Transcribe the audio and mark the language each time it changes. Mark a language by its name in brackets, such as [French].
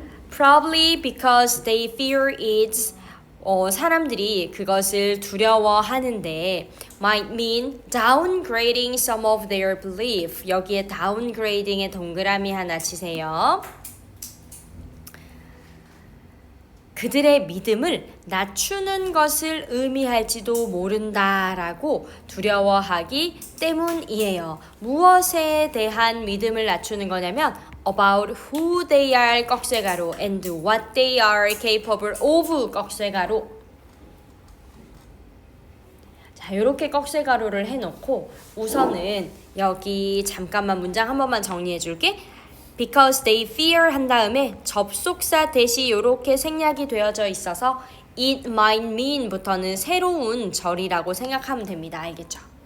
[English] Probably because they fear it's [Korean] 사람들이 그것을 두려워하는데 [English] might mean downgrading some of their belief. [Korean] 여기에 downgrading에 동그라미 하나 치세요. 그들의 믿음을 낮추는 것을 의미할지도 모른다라고 두려워하기 때문이에요. 무엇에 대한 믿음을 낮추는 거냐면 [English] about who they are [Korean] 꺽쇠가로 [English] and what they are capable of [Korean] 꺽쇠가로. 자, 이렇게 꺽쇠가로를 해놓고 우선은 여기 잠깐만 문장 한 번만 정리해 줄게. [English] Because they fear [Korean] 한 다음에 접속사 대시 이렇게 생략이 되어져 있어서 [English] it might mean [Korean] 부터는 새로운 절이라고 생각하면 됩니다. 알겠죠?